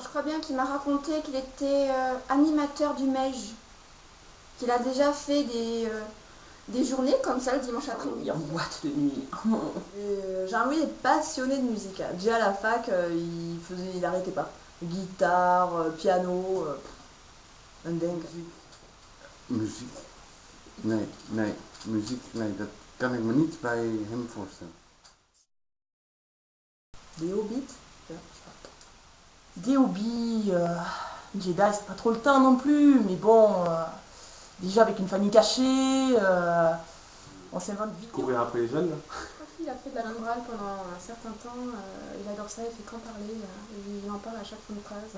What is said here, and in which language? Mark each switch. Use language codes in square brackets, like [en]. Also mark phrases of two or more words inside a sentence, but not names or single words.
[fr] je crois bien qu'il m'a raconté qu'il était animateur du MEJ, qu'il a déjà fait des journées comme ça le dimanche après-midi. En boîte de nuit. Jean-Louis est passionné de musique. Déjà à la fac, il arrêtait pas. Guitare, piano, un dingue. [nl] Muziek? Nee, muziek, nee, dat kan ik me niet bij hem voorstellen. [fr] Des hobbits. Des hobbies, Jedi, c'est pas trop le temps non plus, mais bon, déjà avec une famille cachée, on s'invente vite. Courir après les jeunes. Il a fait de la langue pendant un certain temps, il adore ça, il fait qu'en parler, il en parle à chaque fin de phrase.